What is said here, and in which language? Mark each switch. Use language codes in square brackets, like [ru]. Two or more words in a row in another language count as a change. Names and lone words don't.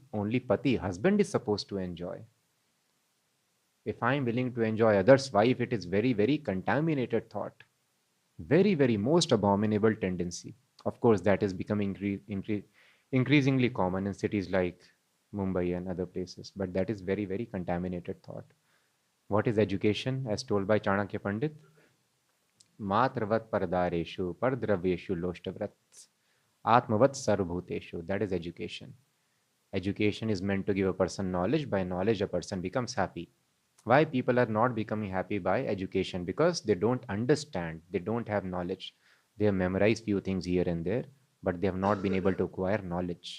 [en] Only Pati, husband, is supposed to enjoy. If I am willing to enjoy others' wife, it is very, very contaminated thought. Very, very most abominable tendency. Of course, that is becoming increasingly common in cities like Mumbai and other places. But that is very, very contaminated thought. What is education, as told by Chanakya Pandit? [sa] मातृवत् परदारेषु परद्रव्येषु लोष्ठवत् आत्मवत् सर्वभूतेषु. [en] That is education. Education is meant to give a person knowledge. By knowledge, a person becomes happy. Why people are not becoming happy by education? Because they don't understand, they don't have knowledge. They have memorized few things here and there, but they have not been able to acquire knowledge.